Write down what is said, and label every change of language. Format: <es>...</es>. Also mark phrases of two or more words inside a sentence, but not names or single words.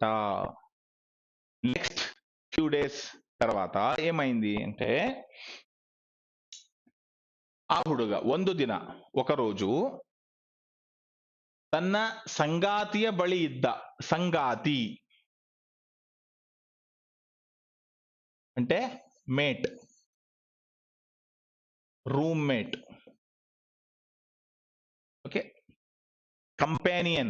<en>next few days</en> <te>తర్వాత ఏమైంది అంటే, ఆ</te> <kn>ಹುಡುಗ ಒಂದು ದಿನ,</kn> <te>ఒకరోజు,</te> <kn>ತನ ಸಂಗಾತಿಯ ಬಳಿ ಇದ್ದ,</kn> <te>సంగాతి అంటే</te> <en>mate, roommate. okay, companion.</en>